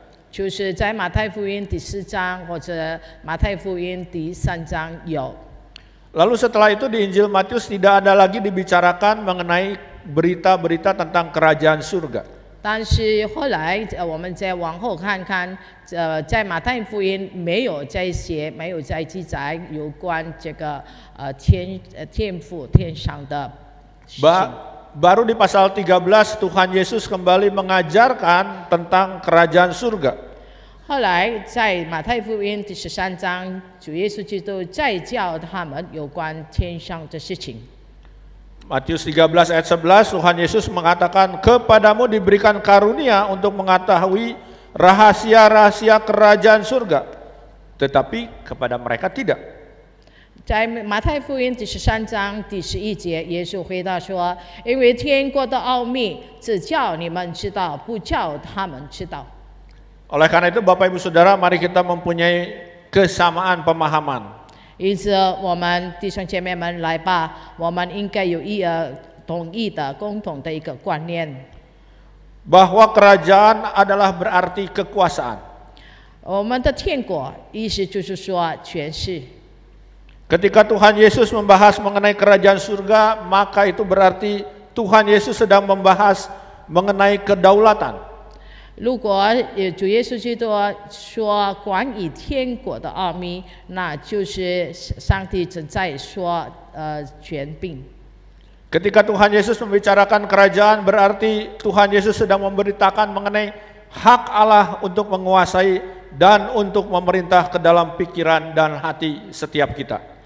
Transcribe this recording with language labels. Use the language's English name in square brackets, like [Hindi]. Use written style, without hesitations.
[Chinese] 就是在马太福音第4章或者马太福音第3章有。 [Indonesian] Lalu setelah itu di Injil Matius tidak ada lagi dibicarakan mengenai berita-berita tentang kerajaan surga. [Chinese] 但是后来我们再往后看看，在马太福音没有再写，没有再记载有关这个天父天上的事情。 [Indonesian] Baru di pasal 13 Tuhan Yesus kembali mengajarkan tentang kerajaan surga. [Chinese] 后来在马太福音第13章，主耶稣基督再教他们有关天上的事情。 [Indonesian] Matius 13 ayat 11 Tuhan Yesus mengatakan, kepadamu diberikan karunia untuk mengetahui rahasia-rahasia kerajaan surga, tetapi kepada mereka tidak. [Chinese] 在马太福音第13章第11节，耶稣回答说：“因为天国的奥秘只叫你们知道，不叫他们知道。” [Indonesian] Oleh karena itu Bapak Ibu Saudara, mari kita mempunyai kesamaan pemahaman. [Chinese] 因此，我们弟兄姐妹们来吧，我们应该有统一的、共同的一个观念， [Indonesian] bahwa kerajaan adalah berarti kekuasaan. [Chinese] 我们的天国意思就是说权势。 [Indonesian] Ketika Tuhan Yesus membahas mengenai kerajaan surga, maka itu berarti Tuhan Yesus sedang membahas mengenai kedaulatan. [Chinese] 如果主耶稣基督说关于天国的奥秘，那就是上帝正在说权柄。 [Indonesian] Ketika Tuhan Yesus membicarakan kerajaan, berarti Tuhan Yesus sedang memberitakan mengenai hak Allah untuk menguasai dan untuk memerintah ke dalam pikiran dan hati setiap kita.